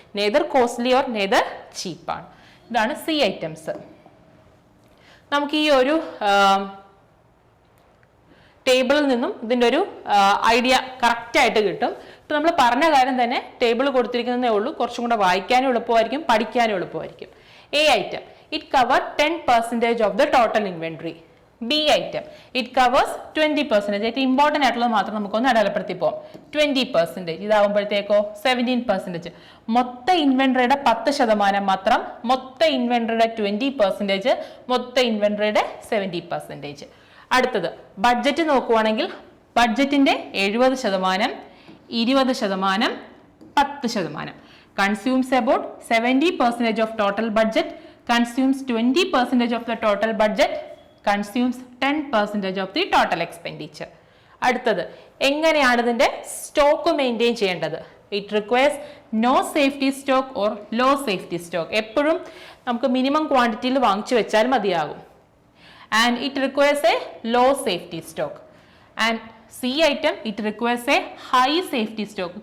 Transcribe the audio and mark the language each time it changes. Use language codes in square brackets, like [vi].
[en] neither costly or neither [ml] ചീപ്പാണ്. ഇതാണ് C items. നമുക്ക് ഈ ഒരു ടേബിളിൽ നിന്നും ഇതിൻ്റെ ഒരു ഐഡിയ കറക്റ്റ് ആയിട്ട് കിട്ടും. ഇപ്പം നമ്മൾ പറഞ്ഞ കാര്യം തന്നെ ടേബിൾ കൊടുത്തിരിക്കുന്നതേ ഉള്ളൂ, കുറച്ചും കൂടെ വായിക്കാനും എളുപ്പമായിരിക്കും, പഠിക്കാനും എളുപ്പമായിരിക്കും. [en] A item it covers 10% of the total inventory. B item it covers 20%. [ml] ഇത് ഇമ്പോർട്ടൻ്റ് ആയിട്ടുള്ളത് മാത്രം നമുക്കൊന്ന് അടയാളപ്പെടുത്തി പോകാം. 20% ഇതാവുമ്പോഴത്തേക്കോ 17%. മൊത്ത ഇൻവെന്ററിയുടെ 10% മാത്രം, മൊത്ത ഇൻവെന്ററിയുടെ 20%, മൊത്ത ഇൻവെന്ററിയുടെ 70%. അടുത്തത് ബഡ്ജറ്റ് നോക്കുവാണെങ്കിൽ ബഡ്ജറ്റിന്റെ 70%, 20%, 10%. [en] Consumes about 70% of total budget, consumes 20% of the total budget, consumes 10% of the total expenditure. [ml] അടുത്തത് എങ്ങനെയാണ് ഇതിന്റെ സ്റ്റോക്ക് മെയിൻറ്റെയിൻ ചെയ്യേണ്ടത്? [en] It requires no safety stock or low safety stock. [ml] എപ്പോഴും നമുക്ക് മിനിമം ക്വാണ്ടിറ്റിയിൽ വാങ്ങിച്ചു വെച്ചാൽ മതിയാകും. [en] And it requires a low safety stock. And C item it requires a high safety stock.